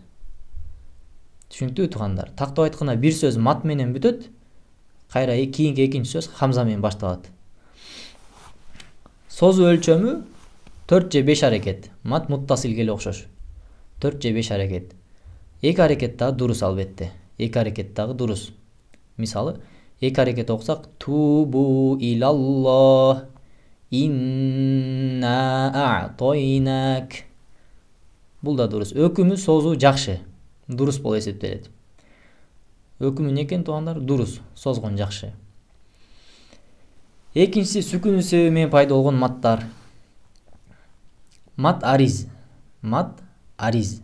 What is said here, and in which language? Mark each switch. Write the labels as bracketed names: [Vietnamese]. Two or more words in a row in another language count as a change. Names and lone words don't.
[Kyrgyz] Түшүнүктүүбү туугандар? Тактап айтканда бир сөз мат менен бүтөт, кайра кийинки экинчи сөз хамза менен башталат. Созуу өлчөмү 4 же 5 аракет. Мат муттасилге окшош. 4 же 5 аракет. Эки аракет дагы дурус албетте. Эки аракет дагы дурус. Мисалы, эки аракет окусак [Arabic] توبوا إلى الله إنا أعطيناك. [Kyrgyz] Бул да дурус. Өкүмү созуу жакшы. Дурус болуп эсептелет. Өкүмү эмне экен туугандар? Дурус. Созгон жакшы. Экинчиси сүкүнүн себеби менен пайда болгон маттар. Мат ариз. Мат ариз.